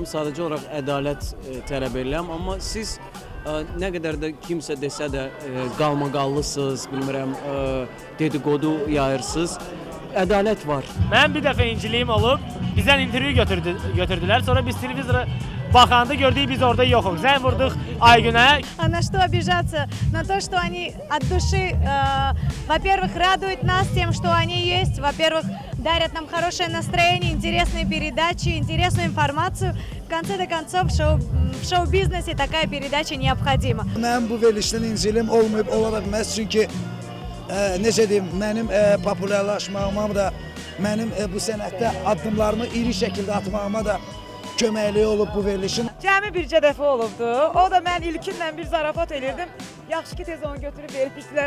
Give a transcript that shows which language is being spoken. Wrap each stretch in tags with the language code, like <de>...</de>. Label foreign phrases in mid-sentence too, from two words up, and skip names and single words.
<az>Sadəcə olaraq ədalət tələb edirəm, amma siz nə qədər də kimsə desə də qalmaqallısınız, bilmirəm, dedikodu yayırsınız. Ədalət var. Mən bir dəfə inciliyim olub, bizdən intervyu götürdülər. Sonra biz televizora baxanda gördük biz orada yoxuq. Zəng vurduq Aygünə.</az> <ru>На что обижаться? На то, что они от души, во-первых, радуют нас тем, что они есть, во-первых, дарят нам хорошее настроение, интересные передачи, интересную информацию. В конце концов, в шоу-бизнесе такая передача необходима.</ru> <az>Mənim bu verilişdən incilim olmayıb, ola da bilməz. Çünki necə deyim, mənim populyarlaşmağıma da, mənim bu sənətdə addımlarımı iri şəkildə atmağıma da köməkliyi olub bu verilişin. Cəmi bircə dəfə olubdu. O da mən ilkinlə bir zarafat elirdim. Yaxşı ki tez onu götürüb vermişdilər.</az>